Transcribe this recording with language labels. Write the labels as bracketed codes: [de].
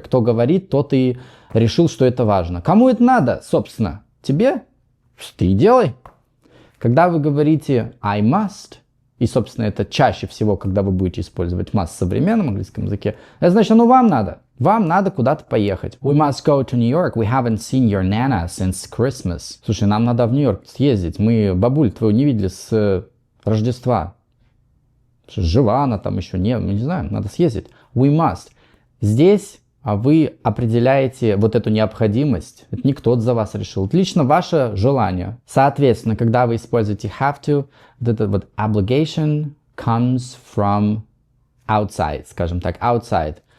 [ru] Кто говорит, тот и решил, что это важно. Кому это надо, собственно? Тебе? Ты и делай. Когда вы говорите [en] I must, [ru] и, собственно, это чаще всего, когда вы будете использовать must в современном английском языке, это значит, вам надо. Вам надо куда-то поехать. [en] We must go to New York. We haven't seen your Nana since Christmas. [ru] Слушай, нам надо в Нью-Йорк съездить. Мы бабуль твою не видели с Рождества. Жива она там еще? Нет, мы не знаем. Надо съездить. [en] We must. [ru] Здесь вы определяете вот эту необходимость. Это не кто-то за вас решил. Это лично ваше желание. Соответственно, когда вы используете have to, вот это вот [en] obligation comes from outside, [ru] скажем так, outside.